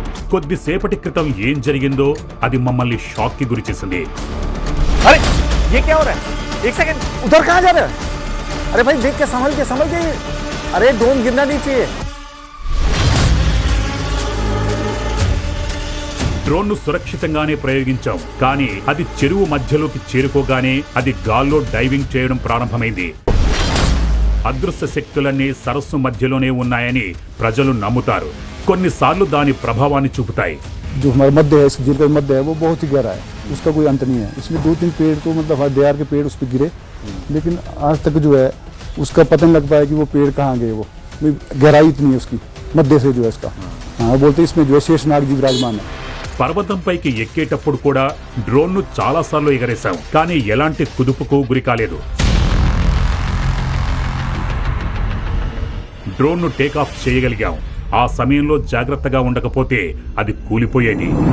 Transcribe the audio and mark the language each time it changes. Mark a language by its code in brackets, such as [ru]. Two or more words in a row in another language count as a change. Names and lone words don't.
[te] కొద్దిసేపటి క్రితం ఏం జరిగిందో అది మమ్మల్ని షాక్ కి గురి చేసింది. [hi] अरे ये क्या हो रहा है? एक सेकंड, उधर कहाँ जा रहे हैं? अरे भाई देख के संभल के, अरे ड्रोन गिरना नहीं चाहिए. [te] డ్రోన్ను సురక్షితంగానే ప్రయోగించాం, కానీ అది చెరువు మధ్యలోకి చేరుకోగానే అది గాల్లో డైవింగ్ చేయడం ప్రారంభమైంది. అదృశ్య శక్తులన్నీ సరస్సు మధ్యలోనే ఉన్నాయని ప్రజలు నమ్ముతారు. కొన్నిసార్లు దాని ప్రభావాన్ని చూపుతాయి. [hi] जो हमारा मध्य है, इस झील का मध्य है, वो बहुत ही गहरा है, उसका कोई अंत नहीं है. इसमें 2-3 पेड़ तो मतलब देहार के पेड़ उस पर गिरे, लेकिन आज तक जो है उसका पता नहीं लग पाया कि वो पेड़ कहाँ गए. वो गहराई इतनी है उसकी, मध्य से जो है इसका. हाँ, बोलते इसमें जो है शेषनाग जी विराजमान है. [te] పర్వతంపైకి ఎక్కేటప్పుడు కూడా డ్రోన్ను చాలాసార్లు ఎగరేశాం, కానీ ఎలాంటి కుదుపుకు గురి కాలేదు. డ్రోన్ను టేకాఫ్ చేయగలిగాం. ఆ సమయంలో జాగ్రత్తగా ఉండకపోతే అది కూలిపోయేది.